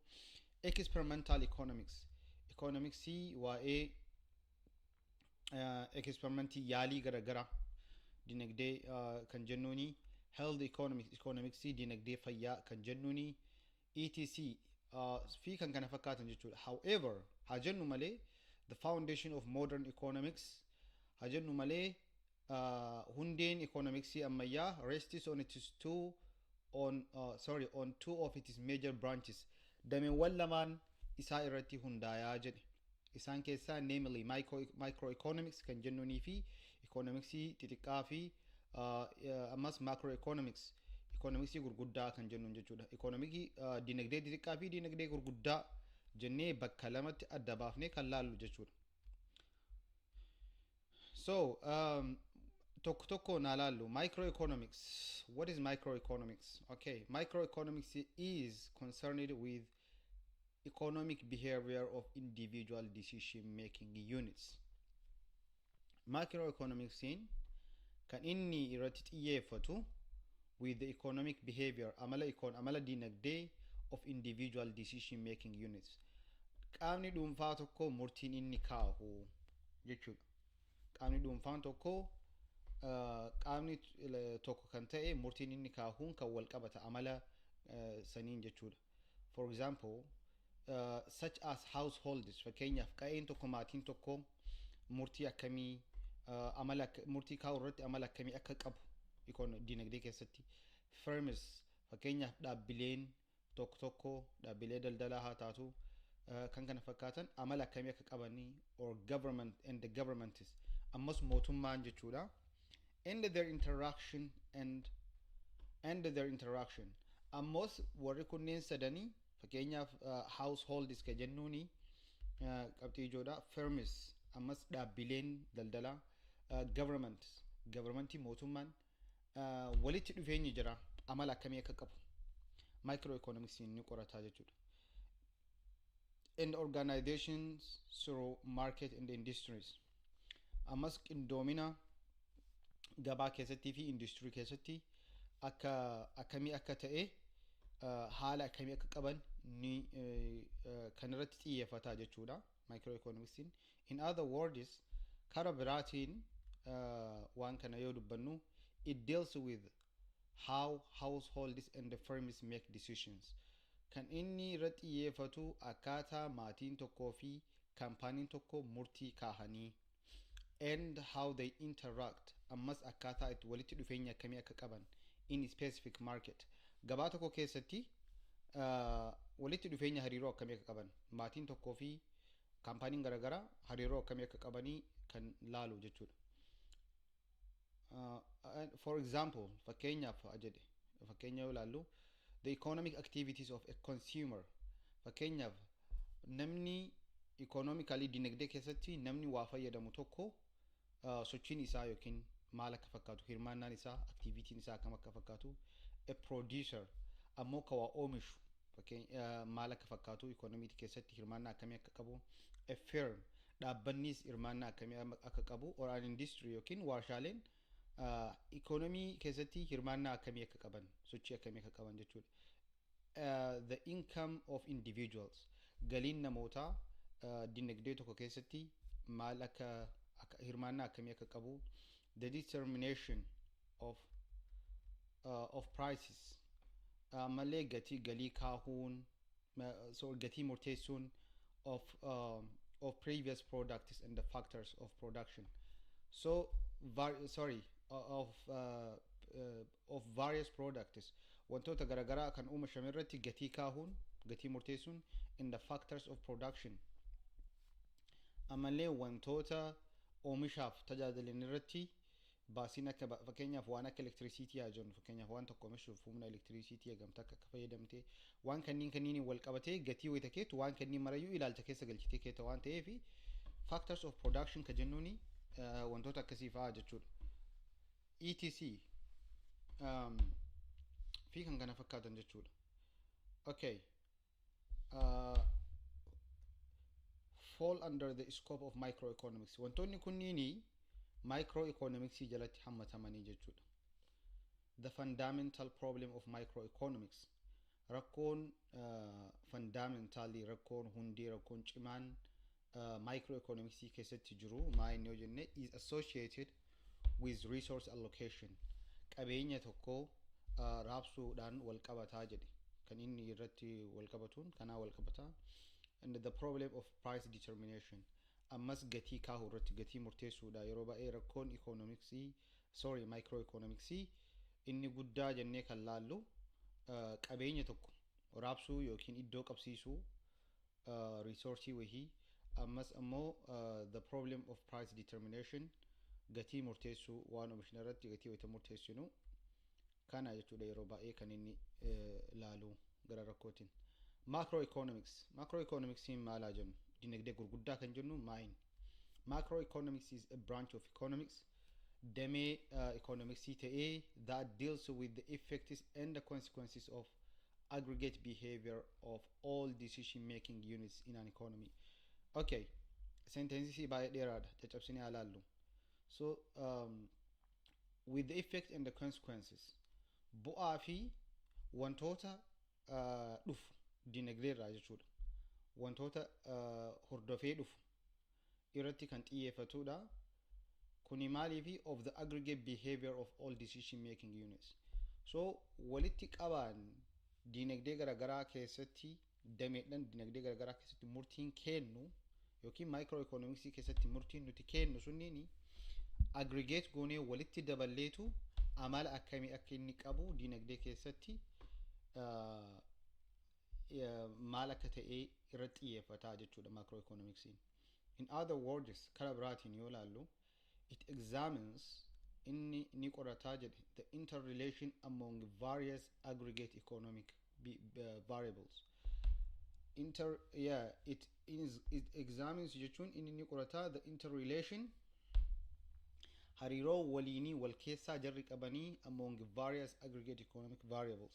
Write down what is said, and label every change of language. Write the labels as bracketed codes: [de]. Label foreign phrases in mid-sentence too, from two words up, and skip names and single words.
[en] Experimental economics, [om] economicsii waa'ee experimentii yaalii garagaraa dinagdee kan jennuuni. [en] Health economics, [om] economicsii dinagdee fayyaa kan jennuuni. etc fi kan kana fakkaatan jechuudha. [en] However, [om] haa jennu malee [en] the foundation of modern economics, [om] haa jennu malee hundeen economicsii ammayyaa [en] rests on two of its major branches. [om] Dameewwan lamaan isaa irratti hundaayaa jedhe. isaan keessaa [en] namely microeconomics [om] kan jennuunii fi economicsii xixiqqaa fi ammas macroeconomics economicsii gurguddaa kan jennuun jechuudha. Economicii dinagdee xixiqqaa fi dinagdee gurguddaa jennee bakka lamatti adda baafnee kan laallu jechuudha. So tokko tokko naa laallu microeconomics. [en] What is microeconomics? Okay, microeconomics is concerned with economic behavior of individual decision making units. [om] Macroeconomics kan inni irratti xiyyeeffatu [en] with the economic behavior [om] amala dinagdee [en] of individual decision making units. [om] Qaamni dhuunfaa tokko murtiin inni kaahu jechuudha. Qaamni dhuunfaan tokko qaamni tokko kan ta'e murtiin inni kaahuun kan wal qabata amala saniin jechuudha. [en] For example, such as households, [om] fakkeenyaaf qa'een tokko maatiin tokko murtii akkamii murtii kaa'u irratti amala akkamii akka qabu dinagdee keessatti. Firms, fakkeenyaaf dhaabbileen tokko dhaabbilee daldalaa haa taatu kan kana fakkaatan amala akkamii akka qabanii, [en] or government and the governments [om] ammas mootummaan jechuudha. [en] And their interaction [om] ammas warri kunneen sadanii fakkeenyaaf households ka jennuuni qabxii ijoodha. Firms ammas dhaabbileen daldalaa, governmentii mootummaan walitti dhufeenyi jira amala akkamii akka qabu microeconomics ni qorataa jechuudha. [en] And organizations through market and industries [om] ammas qindoomina gabaa keessattii fi industirii keessatti akkamii akka ta'e haala akkamii akka qaban ni kan irratti xiyyeeffataa jechuudha microeconomics. [en] In other words, [om] kara biraatiin waan kana yoo dubbannu, [en] it deals with how households and the firms make decisions. [om] Kan inni irratti xiyyeeffatu akkaataa maatiin tokkoo fi kaampaaniin tokko murtii kaahanii, [en] and how they interact [om] ammas akkaataa itti walitti dhufeenya akkamii akka qaban [en] in specific market. [om] Gabaa tokko keessatti walitti dhufeenya hariiroo akkamii akka qaban maatiin tokkoo fi kaampaaniin garaagaraa hariiroo akkamii akka qabanii kan laalu jechuudha. [en] For example, [om] fakkeenyaaf jedhe fakkeenya yoo laallu, [en] the economic activities of a consumer. [om] Fakkeenyaaf namni economically dinagdee keessatti namni waa fayyadamu tokko sochiin isaa yookiin maal akka fakkaatu, hirmaannaan isaa, activitiin isaa akkam akka fakkaatu. [en] A producer [om] ammoo ka waa oomishu maal akka fakkaatu economic keessatti hirmaannaa akkamii akka qabu. [en] A firm [om] dhaabbannis hirmaannaa akkamii akka qabu, [en] or an industry [om] yookiin warshaaleen economy keessatti hirmaannaa akkamii akka qaban, sochii akkamii akka qaban jechuudha. [en] The income of individuals, [om] galiin namootaa dinagdee tokko keessatti maal akka hirmaannaa akkamii akka qabu. [en] The determination of prices, [om] malee galii kaahuun, [en] so [om] gatii murteessuun [en] of previous products and the factors of production. So of various products, [om] wantoota garaagaraa kan oomishame irratti gatii kaahuun, gatii murteessuun, [en] in the factors of production. [om] Ammallee wantoota oomishaaf tajaajilan irratti baasiin akka fakkeenyaaf waan akka electricity haa jennu, fakkeenyaaf waan tokko oomishuuf humna electricity gamtaa akka fayyadamtee waan kanniin wal qabatee gatii wayita keetu waan kanniin marayyuu ilaalcha keessa galchitee keeta waan ta'eef [en] factors of production [om] ka jennuuni wantoota akkasii fa'aa jechuudha. etc fi kan kana fakkaatan jechuudha. [en] Okay, fall under the scope of microeconomics. [om] Wantoonni kunniini microeconomics jalatti hammatamanii jechuudha. [en] The fundamental problem of microeconomics, [om] rakkoon fundamentally rakkoon hundee rakkoon cimaan microeconomics keessatti jiru maa inni yoo jenne [en] is associated with resource allocation. [om] Qabeenya tokko raabsuudhaan wal qabataa jedhe kan inni irratti wal qabatuun kanaa wal qabataa. [en] And the problem of price determination, [om] ammas gatii kaahuu irratti gatii murteessuudha. Yeroo baay'ee rakkoon microeconomics inni guddaa jennee kan laallu qabeenya tokko raabsuu yookiin iddoo qabsiisuu resource wahii ammas ammoo [en] the problem of price determination, [om] gatii murteessuu waan oomishna irratti gatii wayita murteessinu kana jechuudha yeroo baay'ee kan inni laalu gara rakkootiin. Macroeconomics maalaa jennu dinagdee gurguddaa kan jennu maayin. [en] Macroeconomics is a branch of economics [om] damee economics ta'ee [en] that deals with the effects and the consequences of aggregate behavior of all decision making units in an economy. [om] Okay, sentence baay'ee dheeraadha caccabsinee haa laallu. [en] So with the effect and the consequences, [om] bu'aa fi wantoota dhufu dinagdee irraa jechuudha. Wantoota hordofee dhufu irratti kan xiyyeeffatudha. Kuni maaliifi [en] of the aggregate behavior of all decision making units. [om] So walitti qabaan dinagdee garagaraa keessatti dameedhaan dinagdee garagaraa keessatti murtiin kennu yookiin microeconomics keessatti murtiin nuti kennu sunniini aggregate goonee walitti daballeetu amala akkamii akka inni qabu dinagdee keessatti maal akka ta'e irratti xiyyeeffataa jechuudha macroeconomics. [en] In other words, [om] karaa biraatiin yoo laallu [en] it examines [om] inni ni qorataa jedhe [en] the interrelation among various aggregate economic variables. It examines [om] jechuun inni ni qorataa [en] the interrelation [om] hariiroo waliinii wal keessaa jarri qabanii [en] among various aggregate economic variables.